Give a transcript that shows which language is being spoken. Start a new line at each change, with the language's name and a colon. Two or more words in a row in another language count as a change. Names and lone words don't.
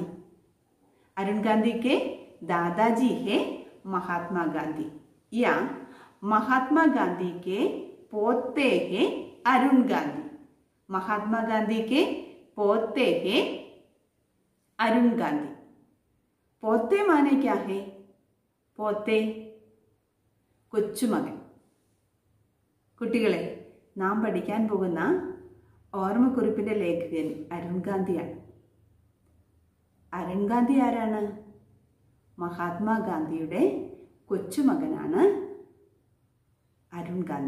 Hindi: अरुण गांधी के दादाजी है महात्मा गांधी. या महात्मा गांधी के पोते हैं अरुण गांधी. महात्मा गांधी के पोते हैं अरुण गांधी. पोते माने क्या है? पोते കൊച്ചുമകൻ.
Malayalam: കുട്ടികളെ, നാം പഠിക്കാൻ പോകുന്ന ഓർമ്മക്കുറിപ്പിന്റെ ലേഖകൻ അരുൺ ഗാന്ധിയാണ്. അരുൺ ഗാന്ധി ആരാണ്? മഹാത്മാഗാന്ധിയുടെ കൊച്ചുമകനാണ് അരുൺ ഗാന്ധി.